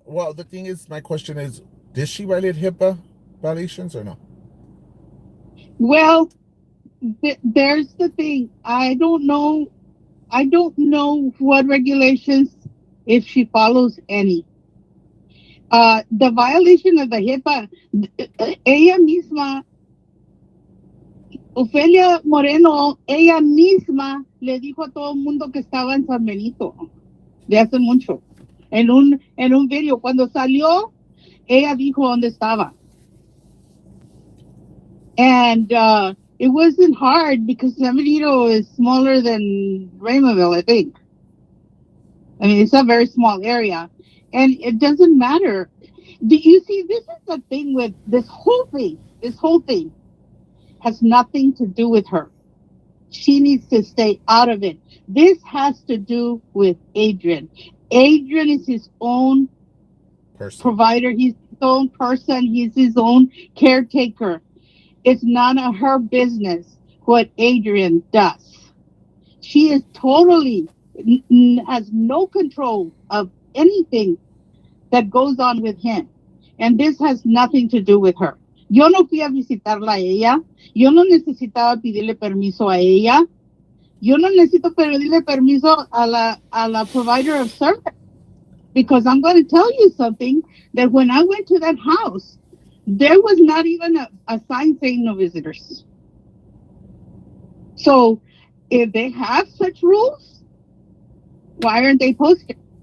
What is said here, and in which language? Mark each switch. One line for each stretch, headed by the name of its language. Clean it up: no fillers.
English: Well, the thing is, my question is, did she violate HIPAA violations or no? Well, there's the thing. I don't know what regulations, if she follows any. The violation of the HIPAA,
Spanish: ella misma, Ofelia Moreno, ella misma le dijo a todo el mundo que estaba en San Benito de hace mucho. En un video, cuando salió, ella dijo dónde estaba.
English: And it wasn't hard because San Benito is smaller than Raymondville, I think. I mean, it's a very small area. And it doesn't matter. Do you see, this is the thing with this whole thing. This whole thing has nothing to do with her. She needs to stay out of it. This has to do with Adrian. Adrian is his own Person. provider. He's his own person. He's his own caretaker. It's none of her business what Adrian does. She is totally has no control of anything that goes on with him. And this has nothing to do with her.
Spanish: Yo no fui a visitarla a ella. Yo no necesitaba pedirle permiso a ella. Yo no necesito pedirle permiso a la
English: provider of service, because I'm going to tell you something, that when I went to that house, there was not even a sign saying no visitors. So if they have such rules, why aren't they posted?